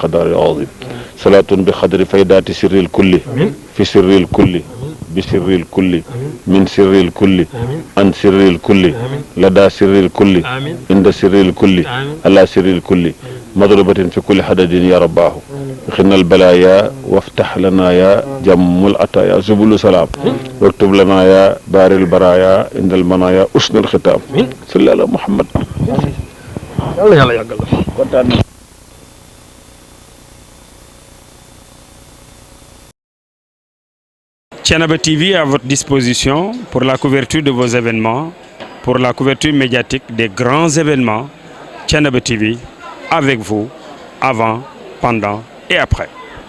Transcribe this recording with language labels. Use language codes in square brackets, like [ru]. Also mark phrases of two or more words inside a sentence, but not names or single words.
[ar] قدر العظيم صلاة بقدر فيدات سر الكل في سر الكل بسر الكل من سر الكل عن سر الكل لدى سر الكل عند سر الكل على سر الكل مضربة في كل حدد يا رباه خنا البلايا وافتح لنا يا جم العطايا سبل سلام واكتب لنا يا بار البرايا عند المنايا أسن الختام صلى على محمد [wo] yàlla yàggal la. [fr] Thiénaba TV à votre disposition pour la couverture de vos événements, pour la couverture médiatique des grands événements. Thiénaba TV avec vous avant, pendant et après.